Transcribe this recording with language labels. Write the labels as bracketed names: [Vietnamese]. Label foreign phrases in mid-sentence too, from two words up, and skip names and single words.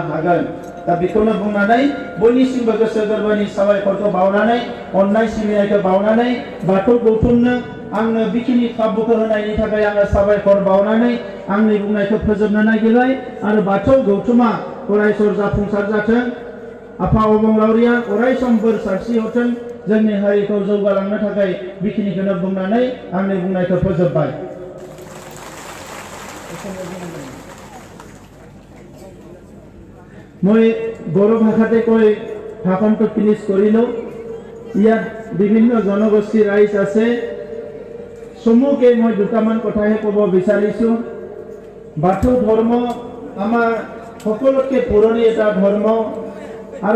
[Bodo] हागोन दा बेखौनो बुंनानै बयनिसिमबो गोसो गोरबोनि साबायखरखौ बावनानै अननाय सिबिनायखौ बावनानै बाथौ गौथुमनो आंनो बेखिनि खाबुखौ होनायनि थाखाय आङो साबायखर बावनानै आंनि बुंनायखौ फोजोबनो नागिरबाय आरो बाथौ गौथुमा अरायसर जाफुंसार जाथों आफा अबंलावरिया अरायसम बोर सारस्रि हरथों जोंनि हारिखौ जौगालांनो थाखाय बेखिनिखौनो बुंनानै आंनि बुंनायखौ फोजोबबाय [Assamese] মই বড়ো ভাষাতে কৈ ভাষণটো ফিনিশ কৰিলোঁ ইয়াত বিভিন্ন জনগোষ্ঠী ৰাইজ আছে চমুকে মই দুটামান কথাহে ক'ব বিচাৰিছোঁ বাথৌ ধৰ্ম আমাৰ সকলোতকৈ পুৰণি এটা ধৰ্ম আৰু